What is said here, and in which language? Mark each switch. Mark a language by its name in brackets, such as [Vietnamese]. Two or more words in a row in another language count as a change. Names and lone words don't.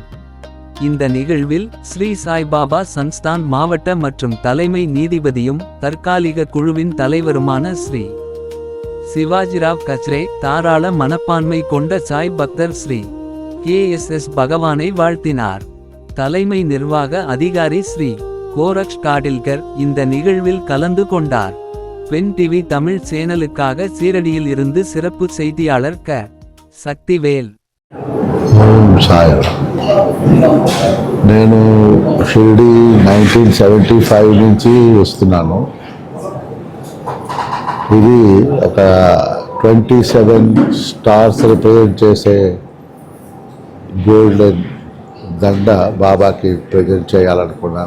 [Tamil] இந்த நிகழ்வில் ஸ்ரீ சாய்பாபா சன்ஸ்தான் மாவட்ட மற்றும் தலைமை நீதிபதியும் தற்காலிக குழுவின் தலைவருமான ஸ்ரீ சிவாஜிராவ் கச்ரே தாராள மனப்பான்மை கொண்ட சாய் பக்தர் ஸ்ரீ KSS பகவானை வாழ்த்தினார். தலைமை நிர்வாக அதிகாரி ஸ்ரீ கோரக்ஷ் காடில்கர் இந்த நிகழ்வில் கலந்து கொண்டார். பென் டிவி தமிழ் சேனலுக்காக சீரடியில் இருந்து சிறப்பு செய்தியாளர் க. சக்திவேல். [Telugu] నేను షిరిడి 1975 నుంచి వస్తున్నాను. ఇది ఒక 27 [English] stars represent [Telugu] చేసే గోల్డెన్ దండ బాబాకి ప్రజెంట్ చేయాలనుకున్నాను.